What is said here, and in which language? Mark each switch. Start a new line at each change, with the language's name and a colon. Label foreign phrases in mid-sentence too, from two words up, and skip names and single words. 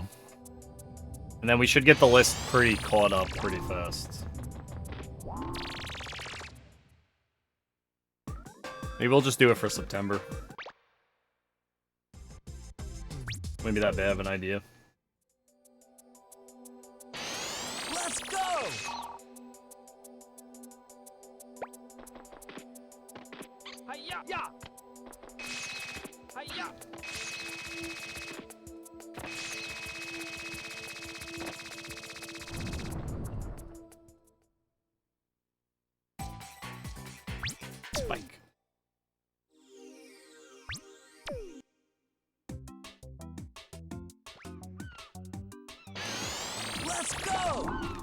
English: And then we should get the list pretty caught up pretty fast. Maybe we'll just do it for September. Wouldn't be that bad of an idea. Let's go! Hi-ya! Ya! Hi-ya! Spike. Let's go!